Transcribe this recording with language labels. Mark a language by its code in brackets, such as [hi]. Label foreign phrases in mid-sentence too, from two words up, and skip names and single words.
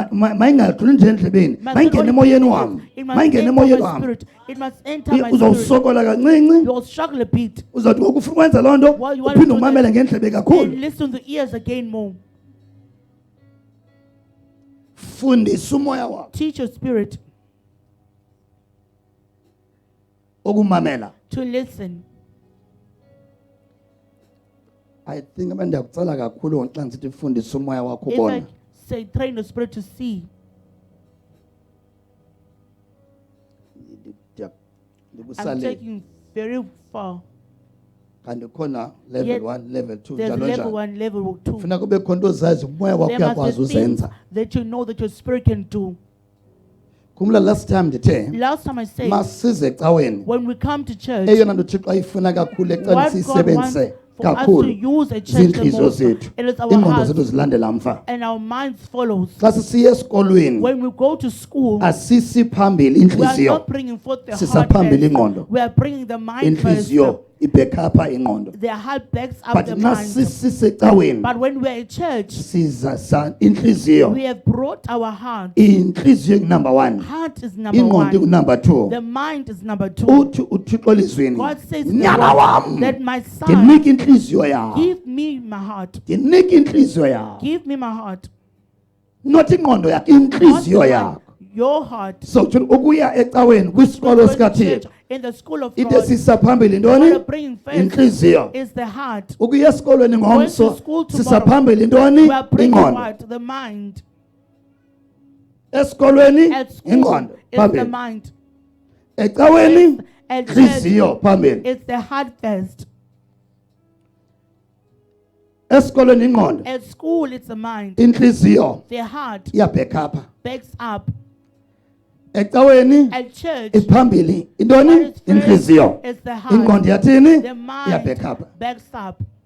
[xh] Mayingadluli nje endlebeni. [en] Must [xh] Mayingene [en] not [xh] emoyeni [en] only [xh] wami. [en] it must [xh] Mayingene [en] enter [xh] emoyeni [en] my [xh] wami. [en] spirit. It must enter my spirit. [xh] Uzawusokola kancinci. [en] You'll struggle a bit [xh] Uzawuthi ngoku ufuna ukwenza loo nto [en] Well, you want [xh] uphinde [en] to do [xh] umamele [en] that. [xh] ngendlebe [en] and [xh] kakhulu. [en] listen to the ears again more. [xh] Fundisa umoya wakho [en] Teach your spirit [xh] okumamela. [en] to listen. I think [xh] abantu ndiyakucela kakhulu xa ndisithi fundisa umoya wakho [en] If I [xh] ubona. [en] say train your spirit to see, I'm [xh] Ndikusale [en] taking very far. [xh] kanti khona level [en] Yet 1 level 2 There's [xh] njalo level njalo. [en] 1, level 2. [xh] Funeka kube khona into ozazi umoya wakho [en] There must [xh] uyakwazi [en] be things [xh] uzenza. [en] that you know that your spirit can do. [xh] Kumla [en] last time [xh] ndithe [en] Last time I said, [xh] masize ecaweni [en] when we come to church, [xh] eyona nto Thixo ayifuna kakhulu ecani [en] what God wants [xh] siyisebenzise [en] for us to [xh] kakhulu [en] use a church the [xh] ziintliziyo [en] most, [xh] zethu. [en] it is our [xh] Iingqondo zethu [en] hearts [xh] zilandela mva. [en] and our minds follows. [xh] Xa sisiya esikolweni [en] When we go to school, [xh] asisi phambili [en] we are [xh] intliziyo. [en] not bringing forth the [xh] Sisa [en] heart [xh] phambili [en] first. [xh] ingqondo. [en] We are bringing the mind first. [xh] Intliziyo ibhekapha ingqondo. [en] The heart backs up But the [xh] xa [en] mind. [xh] sisisecaweni [en] But when we are in church, [xh] siza sa intliziyo. [en] we have brought our heart. [xh] Intliziyo number 1. [en] Heart is number [xh] Ingqondo [en] 1. [xh] number 2. [en] The mind is number 2. [xh] Uthi uThixo elizweni. [en] God says in the [xh] Nyana [en] word [xh] wam. [en] that my son, [xh] Ndinika intliziyo yakho. [en] give me my heart. [xh] Ndinika intliziyo yakho. [en] Give me my heart. [xh] Not ingqondo yakho, [en] Not [xh] intliziyo [en] the [xh] yakho. [en] mind, your heart. [xh] So ukuya ecaweni kwisikolo [en] Going to [xh] sikaThixo. [en] church, in the school of [xh] Into [en] God, [xh] esisa phambili [en] what [xh] ntoni? [en] are bringing first [xh] Intliziyo. [en] is the heart. [xh] Ukuya esikolweni [en] Going [xh] ngomso [en] to school [xh] sisa [en] tomorrow, [xh] phambili ntoni? [en] we are bringing [xh] Ingqondo. [en] what? The mind. [xh] Esikolweni [en] At school, [xh] ingqondo [en] it's the [xh] phambili. [en] mind. [xh] Ecaweni [en] At church, [xh] intliziyo phambili. [en] it's the heart first. [xh] Esikolweni ingqondo, [en] At school, it's the mind. [xh] intliziyo [en] The heart [xh] iyabhekapha. [en] backs up. [xh] Ecaweni [en] At church, [xh] iphambili [en] what [xh] intoni? [en] is first [xh] Intliziyo. [en] is the heart. [xh] Ingqondo yathini? [en] The mind [xh] Iyabhekapha. [en] backs up.